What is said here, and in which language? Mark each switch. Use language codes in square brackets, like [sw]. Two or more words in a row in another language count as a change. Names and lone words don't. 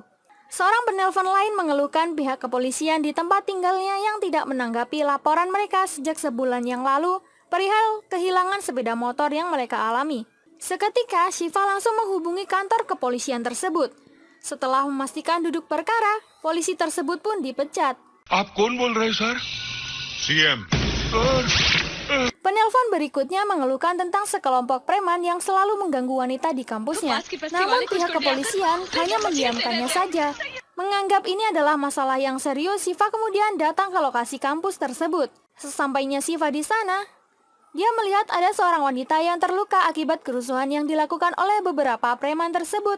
[id] Seorang penelpon lain mengeluhkan pihak kepolisian di tempat tinggalnya yang tidak menanggapi laporan mereka sejak sebulan yang lalu perihal kehilangan sepeda motor yang mereka alami. Seketika Shiva langsung menghubungi kantor kepolisian tersebut. Setelah memastikan duduk perkara, polisi tersebut pun dipecat. [hi] आप कौन बोल रहे हैं सर? CM. [id] Penelpon berikutnya mengeluhkan tentang sekelompok preman yang selalu mengganggu wanita di kampusnya. Namun pihak kepolisian hanya mendiamkannya saja. Menganggap ini adalah masalah yang serius, Shiva kemudian datang ke lokasi kampus tersebut. Sesampainya Shiva di sana, dia melihat ada seorang wanita yang terluka akibat kerusuhan yang dilakukan oleh beberapa preman tersebut.